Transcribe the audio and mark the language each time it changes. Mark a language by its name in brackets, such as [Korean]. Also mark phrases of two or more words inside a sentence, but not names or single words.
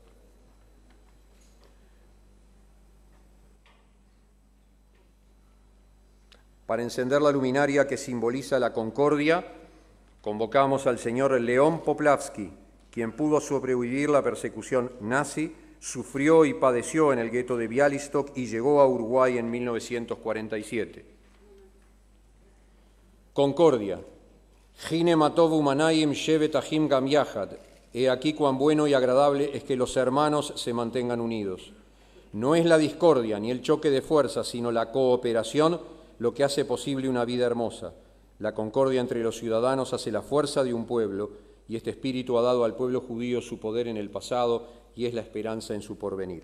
[Spanish] Para encender la luminaria que simboliza la concordia, convocamos al señor León Poplavsky, quien pudo sobrevivir la persecución nazi, sufrió y padeció en el gueto de Białystok y llegó a Uruguay en 1947. Concordia. [Hebrew] הנה מה טוב ומה נעים שבת אחים גם יחד. [Spanish] He aquí cuán bueno y agradable es que los hermanos se mantengan unidos. No es la discordia ni el choque de fuerzas, sino la cooperación lo que hace posible una vida hermosa. La concordia entre los ciudadanos hace la fuerza de un pueblo, y este espíritu ha dado al pueblo judío su poder en el pasado y es la esperanza en su porvenir.